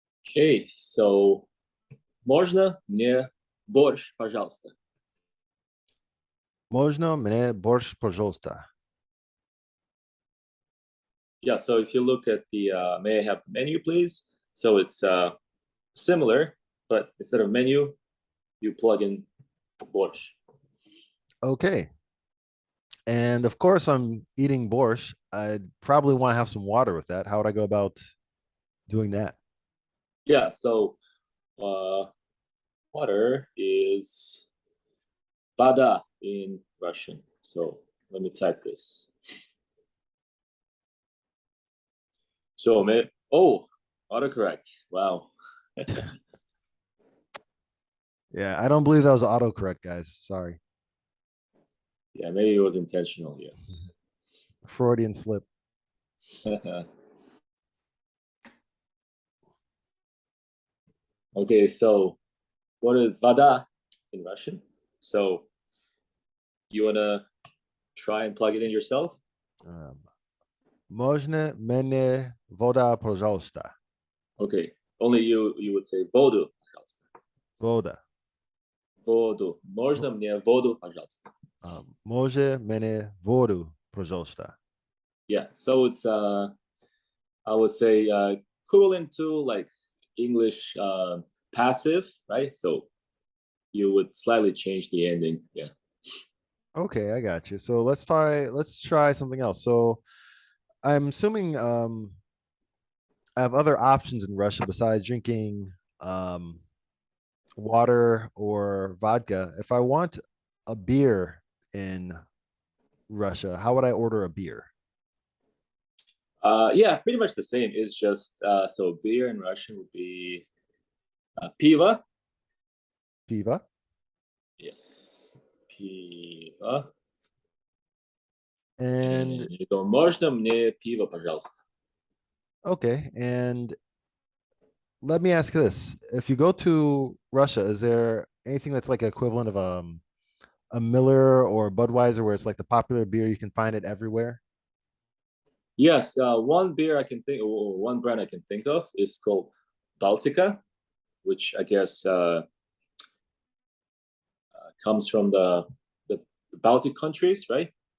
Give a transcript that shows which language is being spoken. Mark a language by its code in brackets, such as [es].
[en] Okay, so [ru] можно мне борщ, пожалуйста? Можно мне борщ, пожалуйста? [en] Yeah, so if you look at the may I have the menu, please? So it's similar, but instead of menu, you plug in борщ. Okay. And of course, I'm eating borscht. I'd probably want to have some water with that. How would I go about doing that? Yeah, so uh, water is вода in Russian. So let me type this. So, oh, autocorrect. Wow. Yeah, I don't believe that was autocorrect, guys. Sorry. Yeah, maybe it was intentional. Yes. Freudian slip. Okay, so what is вода in Russian? So you wanna try and plug it in yourself? [ru] Um, Можно мне вода, пожалуйста? [en] Okay, only you would say [ru] воду, пожалуйста. Вода. Воду. Можно мне воду, пожалуйста? Може мне воду, пожалуйста? [en] Yeah, so it's I would say equivalent to like English passive, right? So you would slightly change the ending. Yeah. Okay, I got you. So let's try something else. So I'm assuming I have other options in Russia besides drinking um water or vodka. If I want a beer in Russia, how would I order a beer? Yeah, pretty much the same. It's just so beer in Russian would be piva. [ru] Piva. [en] Yes, piva. And [ru] И то можно мне пиво, пожалуйста? [en] okay, and let me ask this. If you go to Russia, is there anything that's like equivalent of a Miller or Budweiser where it's like the popular beer you can find it everywhere? Yes, one beer I can think, or one brand I can think of is called Baltica, which I guess comes from the Baltic countries, right?